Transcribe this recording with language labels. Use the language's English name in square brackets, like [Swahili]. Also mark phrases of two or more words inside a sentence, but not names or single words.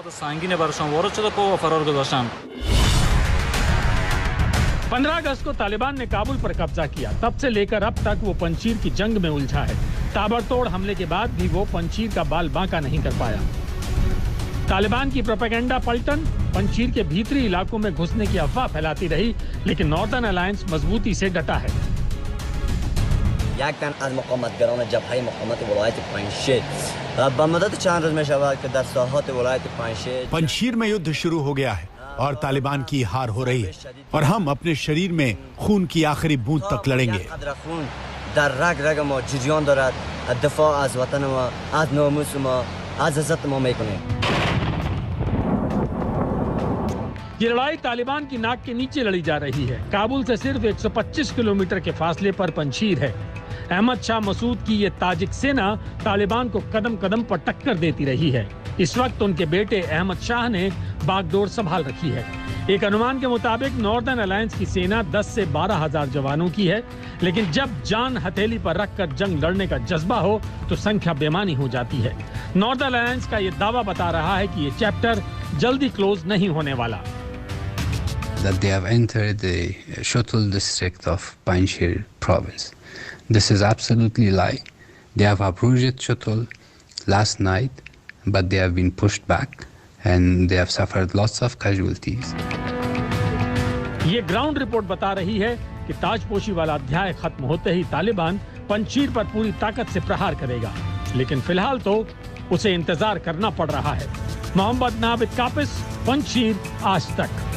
[Hindi] 15 अगस्त को तालिबान ने काबुल पर कब्जा किया। तब से लेकर अब तक वो पंजशीर की जंग में उलझा है। ताबड़तोड़ हमले के बाद भी वो पंजशीर का बाल बांका नहीं कर पाया। तालिबान की प्रोपेगेंडा पलटन पंजशीर के भीतरी इलाकों में घुसने की अफवाह फैलाती रही, लेकिन नॉर्दर्न अलायंस मजबूती से डटा है। [Persian] یک تن از مقاومتگران جبهه مقاومت ولایت پنجشیر با مدت چند روز می‌شود که در ساحات ولایت پنجشیر [Hindi] पंजशीर में युद्ध शुरू हो गया है और तालिबान की हार हो रही है और हम अपने शरीर में खून की आखिरी बूंद तक लड़ेंगे। [Persian] در رگ رگ ما جریان دارد دفاع از وطن ما از ناموس ما از عزت ما میکنیم। [Hindi] ये लड़ाई तालिबान की नाक के नीचे लड़ी जा रही है। काबुल से सिर्फ 125 किलोमीटर के फासले पर पंशीर है। अहमद शाह मसूद की ये ताजिक सेना तालिबान को कदम कदम पर टक्कर देती रही है। इस वक्त उनके बेटे अहमद शाह ने बागडोर संभाल रखी है। एक अनुमान के मुताबिक नॉर्दर्न अलायंस की सेना 10 से 12 हजार जवानों की है, लेकिन जब जान हथेली पर रखकर जंग लड़ने का जज्बा हो तो संख्या बेमानी हो जाती है। नॉर्दर्न अलायंस का ये दावा बता रहा है कि ये चैप्टर जल्दी क्लोज नहीं होने वाला। [English] That they have entered the Shotul district of Panjshir province. This is absolutely lie. They have approached Shotul last night, but they have been pushed back and they have suffered lots of casualties. [Hindi] ये [English] ground report [Hindi] बता रही है कि ताजपोशी वाला अध्याय खत्म होते ही तालिबान पंशीर पर पूरी ताकत से प्रहार करेगा, लेकिन फिलहाल तो उसे इंतजार करना पड़ रहा है। मोहम्मद नाविद कापिस, पंशीर, आज तक।